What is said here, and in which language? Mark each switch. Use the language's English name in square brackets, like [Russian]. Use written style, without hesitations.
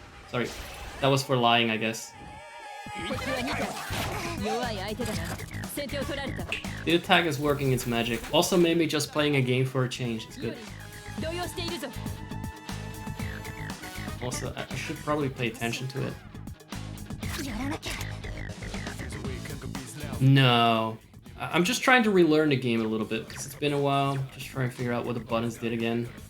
[English] Sorry, that was for lying, I guess. [Japanese] 弱い相手だな先手を取られた [English] The attack is working its magic. Also, maybe just playing a game for a change. It's good. [Japanese] 動揺しているぞ [English] Also, I should probably pay attention to it. [Japanese] やらなきゃ [English] No. I'm just trying to relearn the game a little bit because it's been a while. Just trying to figure out what the buttons did again.